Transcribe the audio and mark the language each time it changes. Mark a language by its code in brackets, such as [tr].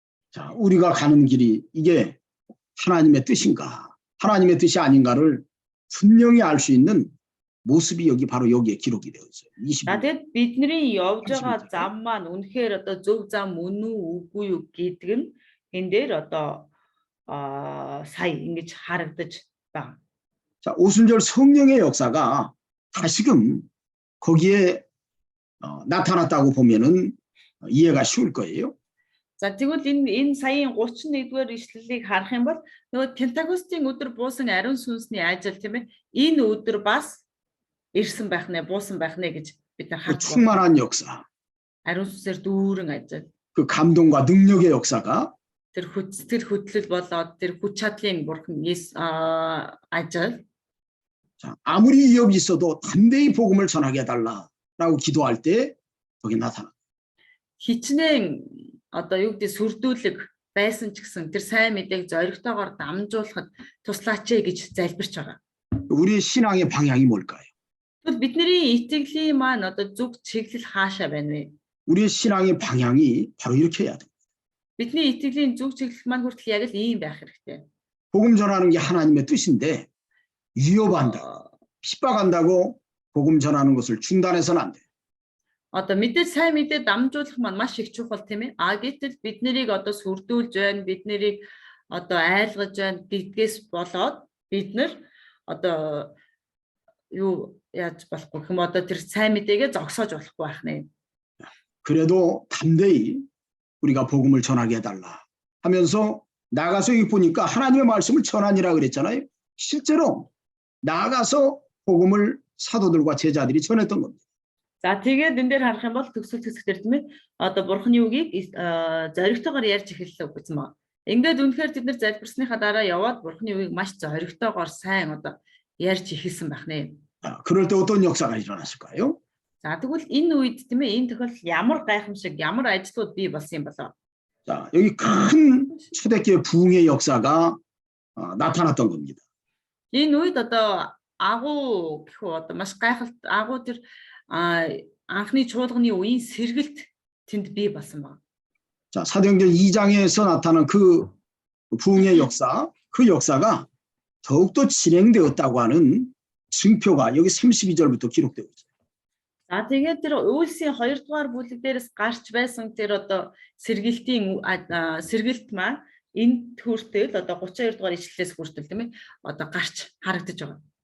[ko] 자, 우리가 가는 길이 이게 하나님의 뜻인가 하나님의 뜻이 아닌가를 분명히 알 수 있는 모습이 여기 바로 여기에 기록이 되어 있어요. 25절. [mn] Тэгээд бидний явж байгаа зам маань үнэхээр одоо зөв зам үнэн үү үгүй юу гэдэг нь энэ дээр одоо сая ингэж харагдаж байна. [ko] 자, 오순절 성령의 역사가 다시금 거기에 나타났다고 보면은 이해가 쉬울 거예요. [mn] За тэгвэл энэ саяын 31-р ишлэлийг харах юм бол нөгөө Пентакостийн өдөр буусан ариун сүнсний ажил тийм ээ энэ өдөр бас ирсэн байх нэ буусан байх нэ гэж бид нар харж [ko] 충만한 역사. [mn] ариун сүнсээр дүүрэн ажил. [ko] 그 감동과 능력의 역사가 [mn] Тэр хүчтэй хөдлөл болоод тэр хүч чадлын бурхан ажил. [ko] 자, 아무리 위협이 있어도 담대히 복음을 전하게 해달라라고 기도할 때 거기 나타나. [mn] Хичнээн одоо юу гэдэг сүрдүүлэг байсан ч гэсэн тэр сайн мэдээг зоригтойгоор дамжуулахад туслаач гэж залбирч байгаа. [ko] 우리 신앙의 방향이 뭘까요? [mn] Тэгвэл бидний итгэлийн маань одоо зөв чиглэл хаашаа байна вэ? [ko] 우리의 신앙의 방향이 바로 이렇게 해야 돼. [mn] Бидний итгэлийн зөв чиглэл маань хүртэл яг л ийм байх хэрэгтэй. [ko] 복음 전하는 게 하나님의 뜻인데 위협한다, 핍박한다고 복음 전하는 것을 중단해서는 안 돼. [mn] Одоо мэдээ сайн мэдээ дамжуулах маань маш их чухал тийм ээ. Гэтэл бид нарыг одоо сүрдүүлж байна, бид нарыг одоо айлгаж байна гэдгээс болоод бид нар одоо юу яаж болохгүй юм одоо тэр сайн мэдээгээ зогсоож болохгүй байх нэ. [ko] 그래도 담대히 우리가 복음을 전하게 해달라 하면서 나가서 여기 보니까 하나님의 말씀을 전하니라 그랬잖아요. 실제로 나가서 복음을 사도들과 제자들이 전했던 겁니다. [mn] За тэгээд энэ дээр харах юм бол төгсөл хэсгээр тийм ээ одоо бурхны үгийг зоригтойгоор ярьж эхэллээ гэсэн маа. Ингээд үнэхээр бид нар залбирсныхаа дараа яваад бурхны үгийг маш зоригтойгоор сайн одоо ярьж эхэлсэн байх нэ. [ko] 그럴 때 어떤 역사가 일어났을까요? [mn] За тэгвэл энэ үед тийм ээ энэ тохиолдол ямар гайхамшиг ямар ажлууд бий болсон юм болоо. [ko] 자, 여기 큰 초대교회 부흥의 역사가 나타났던 겁니다. [mn] Энэ үед одоо агуу гэх үү одоо маш гайхалт агуу тэр анхны чуулганы үеийн сэргэлт тэнд бий болсон байна. [ko] 자, 사도행전 2장에서 나타난 그 부흥의 역사, 그 역사가 더욱더 진행되었다고 하는 증표가 여기 32절부터 기록되고 있어요. [mn] За тэгээд тэр үйлсийн 2 дугаар бүлэг дээрээс гарч байсан тэр одоо сэргэлтийн сэргэлт маань энэ хүртэл одоо 32 дугаар ишлэлээс хүртэл тийм ээ одоо гарч харагдаж байгаа.